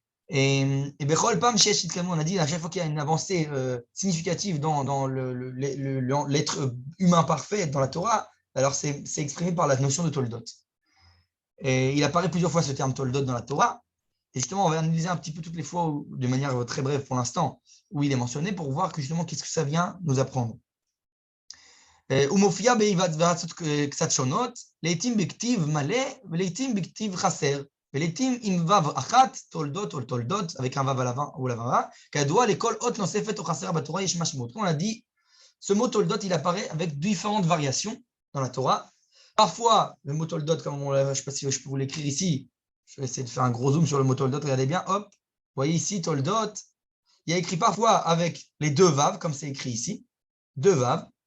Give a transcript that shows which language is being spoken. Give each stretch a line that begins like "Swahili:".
French: Et Bechol Pam Shesh Itkanu, on a dit à chaque fois qu'il y a une avancée significative dans l'être humain parfait dans la Torah, alors c'est exprimé par la notion de Toldot. Et il apparaît plusieurs fois ce terme Toldot dans la Torah. Et justement, on va analyser un petit peu toutes les fois, de manière très brève pour l'instant, où il est mentionné, pour voir que justement, qu'est-ce que ça vient nous apprendre.
Hebrew: ומופיע בהיוועצות קצת שונות, לעתים בכתיב מלא ולעתים בכתיב חסר, ולעתים עם וו אחת, תולדות או תולדות,
French: avec un
Hebrew: וו
French: ou la
Hebrew: כידוע לכל אות נוספת או חסר בתורה יש משמעות.
French: Comme on a dit, ce mot toldot, il apparaît avec différentes variations dans la Torah. Parfois, le mot toldot, comme je ne sais pas si je peux vous l'écrire ici, je vais essayer de faire un gros zoom sur le mot toldot, regardez bien, hop, vous voyez ici, toldot, il y a écrit parfois avec les deux vav, comme c'est écrit ici, deux vav.